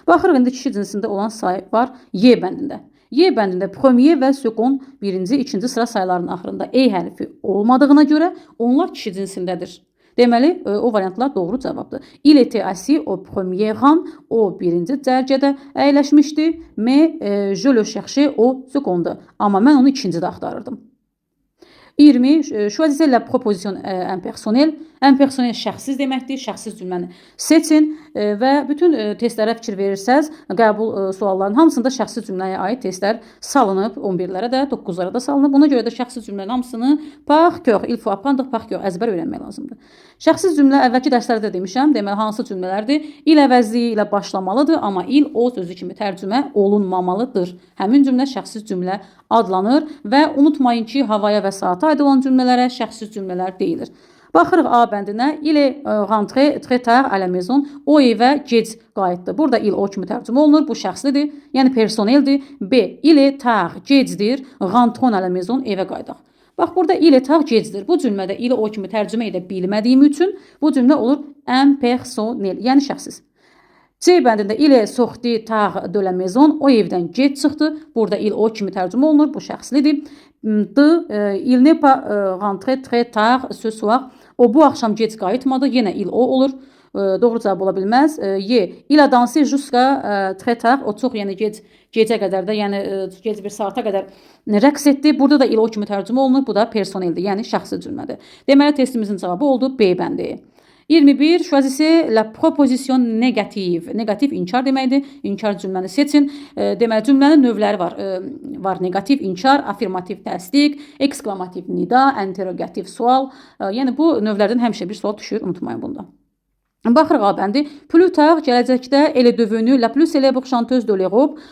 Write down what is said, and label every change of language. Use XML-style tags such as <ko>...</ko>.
<az>Baxırıq, indi kişi cinsində olan say var Y bəndində. Y bəndində premier və second birinci, ikinci sıra saylarının axırında E hərfi olmadığına görə onlar kişi cinsindədir. Deməli, o variantlar doğru cavabdır.</az> <fr>Il était assis au premier rang,</fr> <az>o birinci cərgədə əyləşmişdi.</az> <fr>Mais je le cherchais au second.</fr> <az>Amma mən onu ikincidə axtarırdım. 20.</az> <fr>Choisissez la proposition impersonnelle.</fr> <az>Impersonnel şəxssiz deməkdir. Şəxssiz cümləni seçin və bütün testlərə fikir verirsəz, qəbul suallarının hamısında şəxssiz cümləyə aid testlər salınıb. 11-lərə də, 9-lara da salınıb. Buna görə də şəxssiz cümlənin hamısını par cœur,</az> <fr>il faut apprendre par cœur,</fr> <az>əzbər öyrənmək lazımdır. Şəxssiz cümlə əvvəlki dərslərdə demişəm. Deməli, hansı cümlələrdir? İl əvəzliyi ilə başlamalıdır, amma il o sözü kimi tərcümə olunmamalıdır. Həmin cümlə şəxssiz cümlə adlanır və unutmayın ki, havaya və saata aid olan cümlələrə şəxssiz cümlələr deyilir. Baxırıq A bəndinə.</az> <fr>Il est rentré très tard à la maison.</fr> <az>O evə gec qayıtdı. Burada il o kimi tərcümə olunur. Bu şəxslidir, yəni personeldir. B.</az> <fr>Il est tard,</fr> <az>gecdir.</az> <fr>Rentrons à la maison,</fr> <az>evə qayıdaq. Bax, burada</az> <fr>il est tard,</fr> <az>gecdir. Bu cümlədə ili o kimi tərcümə edə bilmədiyim üçün bu cümlə olur impersonnel, yəni şəxssiz. C bəndində</az> <fr>il est sorti tard de la maison.</fr> <az>O evdən gec çıxdı. Burada il o kimi tərcümə olunur. Bu şəxslidir. D.</az> <fr>Il n'est pas rentré très tard ce soir.</fr> <az>O bu axşam gec qayıtmadı. Yenə il o olur. Doğru cavab ola bilməz. Y.</az> <fr>Il a dansé jusqu'à très tard.</fr> <az>O çox, yəni gecə qədər də, yəni gec bir saata qədər rəqs etdi. Burada da il o kimi tərcümə olunur. Bu da personeldir, yəni şəxsi cümlədir. Deməli testimizin cavabı oldu B bəndi. 21.</az> <fr>Choisissez la proposition négative.</fr> <az>Negativ inkar deməkdir. İnkar cümləni seçin. Deməli cümlənin növləri var. Var negativ inkar, afirmativ təsdiq, eksklamativ nida, interrogativ sual. Yəni bu növlərdən həmişə bir sual düşür, unutmayın bunda. Baxırıq A bəndi.</az> <fr>Plus tard,</fr> <az>gələcəkdə</az> <fr>elle est devenue la plus célèbre chanteuse de l'Europe.</fr>